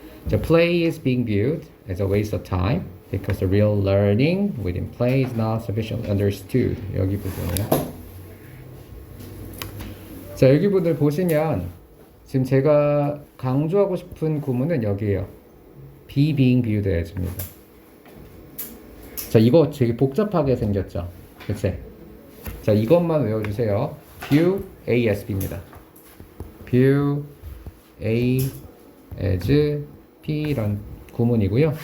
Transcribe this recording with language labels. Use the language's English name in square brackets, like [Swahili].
[English] The play is being viewed as a waste of time because the real learning within play is not sufficiently understood. [Korean] 여기 부분이요. 자 여기 부분을 보시면 지금 제가 강조하고 싶은 구문은 여기에요. [English] be being viewed as입니다. [Korean] 자 이거 되게 복잡하게 생겼죠. 그치? 자 이것만 외워주세요. view asb입니다. [English] view a as B [Korean] 란 구문이고요.